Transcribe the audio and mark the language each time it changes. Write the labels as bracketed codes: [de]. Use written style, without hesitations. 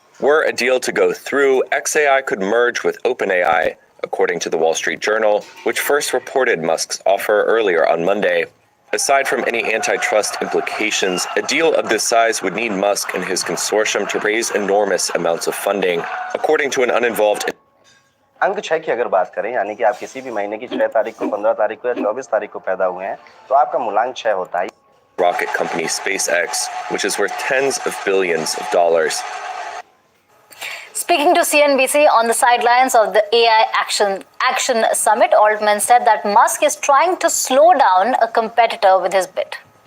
[en] Were a deal to go through, xAI could merge with OpenAI, according to the Wall Street Journal, which first reported Musk's offer earlier on Monday. Aside from any antitrust implications, a deal of this size would need Musk and his consortium to raise enormous amounts of funding, according to an uninvolved. [hi] अंक 6 की अगर बात करें यानी कि आप किसी भी महीने की 6 तारीख को 15 तारीख को या 24 तारीख को पैदा हुए हैं तो आपका मूलांक 6 होता है. [en] Rocket company SpaceX, which is worth tens of billions of dollars. Speaking to CNBC on the sidelines of the AI Action Summit, Altman said that Musk is trying to slow down a competitor with his bid.